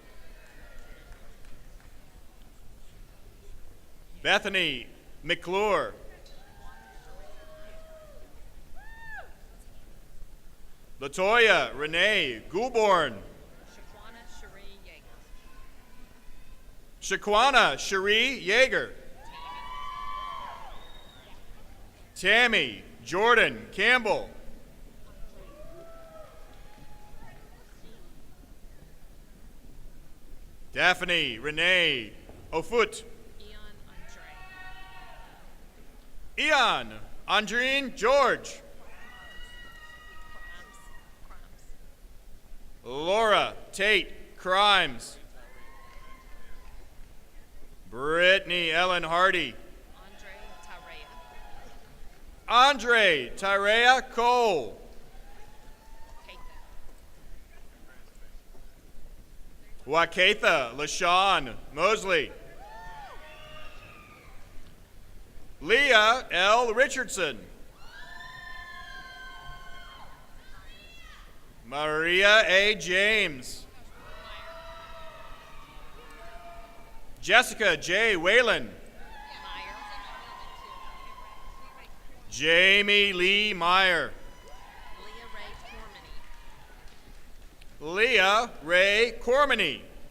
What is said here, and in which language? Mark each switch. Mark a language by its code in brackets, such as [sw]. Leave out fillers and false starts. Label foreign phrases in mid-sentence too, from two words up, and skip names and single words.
[en] Bethany McClure. Latoya Renee Goulborn. Shaquana Cherie Yeager. Tammy Jordan Campbell. Daphne Renee Ofut. Ian Andreen George. Laura Tate Crimes. Brittany Ellen Hardy. Andre Tyrea Cole. Wakatha LaShawn Mosley. Leah L. Richardson. Maria A. James. Jessica J. Whalen. Jamie Lee Meyer. Leah Ray Cormany.